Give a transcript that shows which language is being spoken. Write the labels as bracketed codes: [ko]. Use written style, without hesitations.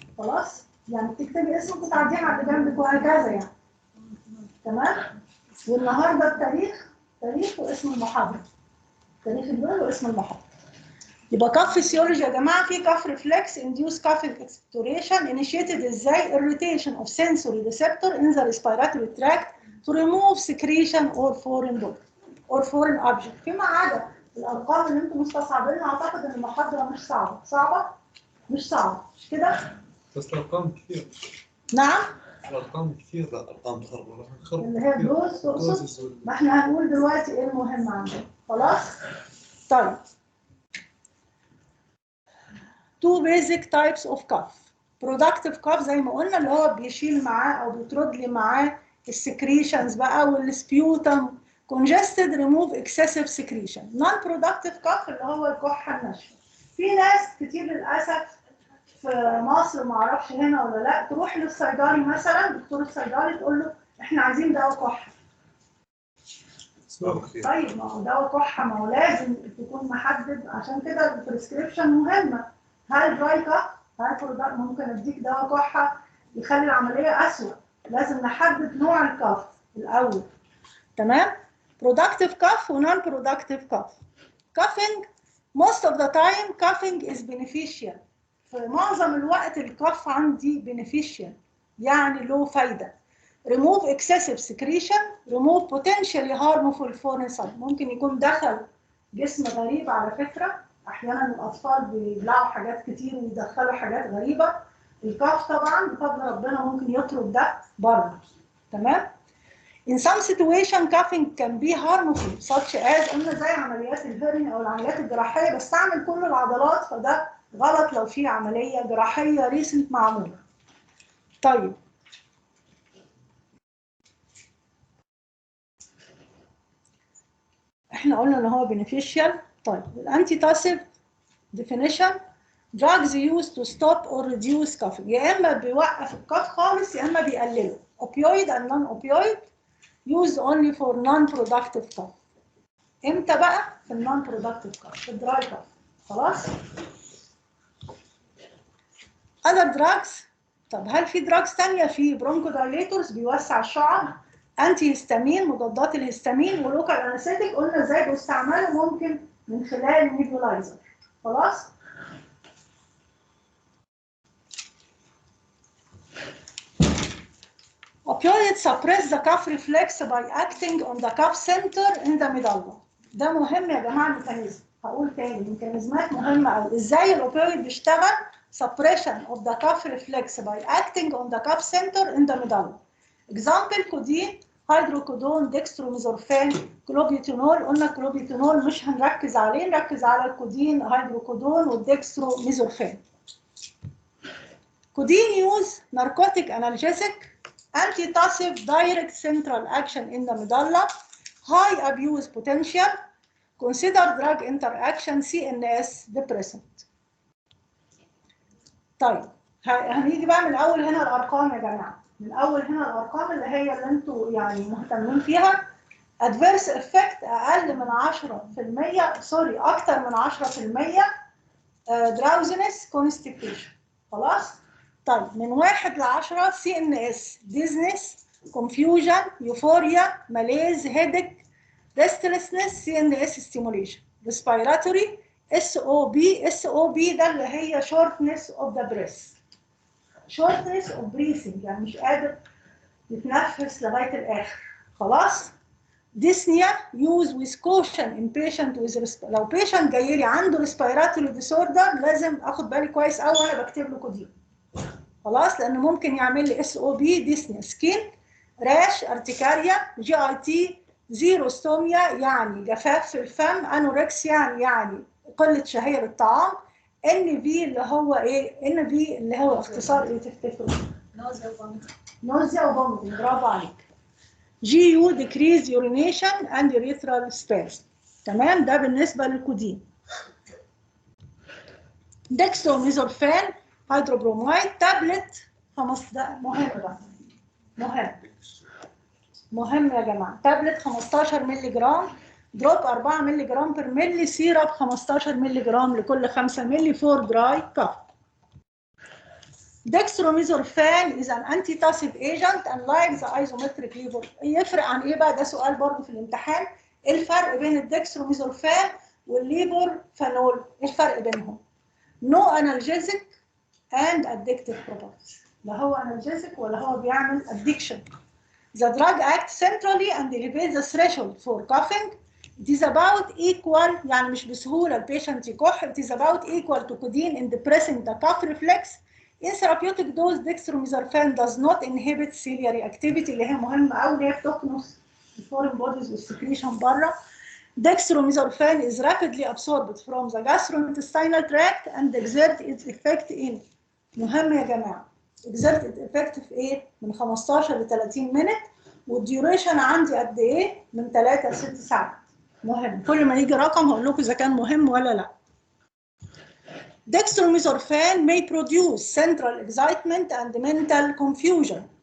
[ar] خلاص؟ يعني تكتبي اسمك وتعديها على اللي جنبك وهكذا يعني. تمام؟ والنهارده التاريخ واسم المحاضره. تاريخ اليوم واسم المحاضره. يبقى كاف فيسيولوجي يا جماعه في كاف ريفلكس [en] induce cough expectoration initiated ازاي؟ irritation of sensory receptor in the respiratory tract to remove secretion or foreign object. [ar] فيما عدا الارقام اللي انتم مستصعبينها اعتقد ان المحاضره مش صعبه. مش صعبه مش كده؟ بس الارقام كثير. نعم؟ الارقام كثير. لا الارقام تخرب اللي هي الدوز تقصد؟ ما احنا هنقول دلوقتي ايه المهم عندنا. خلاص؟ طيب. [en] two basic types of cough. productive cough [ar] زي ما قلنا اللي هو بيشيل معاه او بيطرد لي معاه السكريشنز بقى والسبيوتم. [en] congested remove excessive secretion. non productive cough [ar] اللي هو الكحه الناشفه. في ناس كتير للاسف في مصر ما اعرفش هنا ولا لا تروح للصيدلي مثلا دكتور الصيدلي تقول له احنا عايزين دواء كحه. طيب ما هو دواء كحه ما هو لازم تكون محدد، عشان كده البريسكريبشن مهمه. هل دراي كف؟ هل ممكن اديك دواء كحه يخلي العمليه اسوء؟ لازم نحدد نوع الكف الاول. تمام؟ [en] productive cough و non productive cough. coughing most of the time coughing is beneficial. [ar] في معظم الوقت الكف عندي [en] beneficial [ar] يعني له فايده. [en] remove excessive secretion remove potentially harmful foreign substance. [ar] ممكن يكون دخل جسم غريب على فكره. احيانا الاطفال بيبلعوا حاجات كتير ويدخلوا حاجات غريبه. الكف طبعا بفضل ربنا ممكن يطرد ده بره. تمام؟ [en] In some situation coughing can be harmful such as [ar] قلنا زي عمليات الهيرني او العمليات الجراحيه بستعمل كل العضلات، فده غلط لو في عمليه جراحيه ريسنت معموله. طيب احنا قلنا ان هو [en] beneficial. [ar] طيب الانتيتاسيف [en] definition drugs used to stop or reduce coughing. [ar] يا اما بيوقف الكف خالص يا اما بيقلله. [en] opioid and non-opioid used only for non-productive cough. [ar] امتى بقى؟ في [en] non-productive cough، [ar] في الدراي cough. [en] خلاص؟ other drugs. [ar] طب هل في [en] drugs [ar] تانية؟ في bronchodilators بيوسع الشعب، انتي هيستامين مضادات الهستامين، ولوكال انستيك قلنا ازاي بيستعملوا. ممكن من خلال نيبولايزر. خلاص؟ [en] Opioids suppress the cuff reflex by acting on the cuff center in the medulla. [ar] ده مهم يا جماعه الميكانيزم. هقول تاني الميكانيزمات مهمه قوي. ازاي الاوبيويد بيشتغل؟ [en] suppression of the cuff reflex by acting on the cuff center in the medulla. example codeine, hydrocodone, dextromethorphan, clobutinol. [ar] قلنا كلوبيوتينول مش هنركز عليه، نركز على الكودين، هيدروكودون والديكستروميزورفان. [en] Codeine use narcotic analgesic antitussive direct central action in the medulla, high abuse potential, consider drug interaction CNS depressant. [ar] طيب هنيجي بقى من اول هنا الارقام يا جماعه، من اول هنا الارقام اللي هي اللي انتوا يعني مهتمين فيها. [en] adverse effect [ar] اقل من 10%، سوري اكتر من 10%، [en] drowsiness constipation. [ar] خلاص؟ طيب من 1 ل 10 [en] CNS dizziness confusion euphoria malaise headache restlessness CNS stimulation. respiratory SOB ده اللي هي shortness of the breath. shortness of breathing [ar] يعني مش قادر يتنفس لغايه الاخر. خلاص؟ [en] dyspnea use with caution in patient with [ar] لو patient جاي لي عنده [en] respiratory disorder [ar] لازم اخد بالي كويس قوي وانا بكتب له كودين. خلاص؟ لانه ممكن يعمل لي [en] SOB dyspnea skin rash [ar] ارتكاريا GIT زيروستوميا يعني جفاف في الفم، انوركسيا يعني قله شهيه للطعام، NV اللي هو ايه؟ NV اللي هو اختصار ايه تفتكروا؟ نوزيا وفوميتنج. برافو عليك. [en] GU decrease urination and urethral spasm. [ar] تمام؟ ده بالنسبه للكودين. [en] دextromethorphan hydrobromide tablet 5. [ar] ده مهم بقى، مهم يا جماعه. [en] Tablet 15 milligram, drop 4 milligram per milli, syrup 15 milligram لكل 5 milli for dry cough. Dextromethorphan is an antitussive agent and like the isometric lever. [ar] يفرق عن ايه بقى؟ ده سؤال برضه في الامتحان. ايه الفرق بين الدكستروميثورفان والليفورفانول؟ ايه الفرق بينهم؟ [en] No analgesic and addictive properties. [ar] لا هو [en] analgesic [ar] ولا هو بيعمل [en] addiction. The drug acts centrally and elevates the threshold for coughing. It is about equal [ar] يعني مش بسهولة البيشنت يكح. [en] It is about equal to codeine in depressing the cough reflex. In therapeutic dose dextromethorphan does not inhibit ciliary activity [ar] اللي هي مهمة أوي، اللي هي بتكنس الفورين بوديز والسكريشن بره. [en] Dextromethorphan is rapidly absorbed from the gastrointestinal tract and exert its effect in. [ar] مهم يا جماعة. [en] exert its effect [ar] في ايه؟ من 15 ل 30 [en] minute، [ar] والديوريشن عندي قد ايه؟ من 3 ل 6 ساعات. مهم. كل ما يجي رقم هقول لكم إذا كان مهم ولا لا. [en] Dextromethorphan may produce central excitement and mental confusion.